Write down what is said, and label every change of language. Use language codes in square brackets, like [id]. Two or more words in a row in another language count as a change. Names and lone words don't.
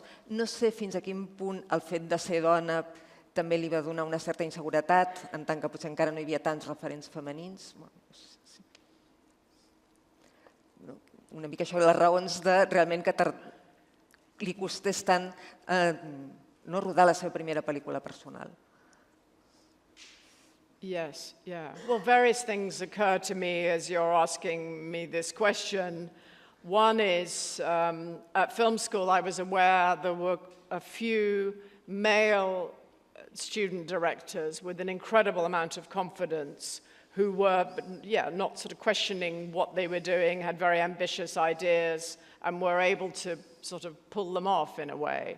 [ca] No sé fins a quin punt el fet de ser dona també li va donar una certa inseguretat, en tant que potser encara no hi havia tants referents femenins. Una mica això, les raons de realment que li costés tant no rodar la seva primera pel·lícula personal. [en] Yes, yeah. Well, various things occur to me as you're asking me this question. One is, at film school, I was aware there were a few male student directors with an incredible amount of confidence who were, not sort of questioning what they were doing, had very ambitious ideas, and were able to sort of pull them off in a way.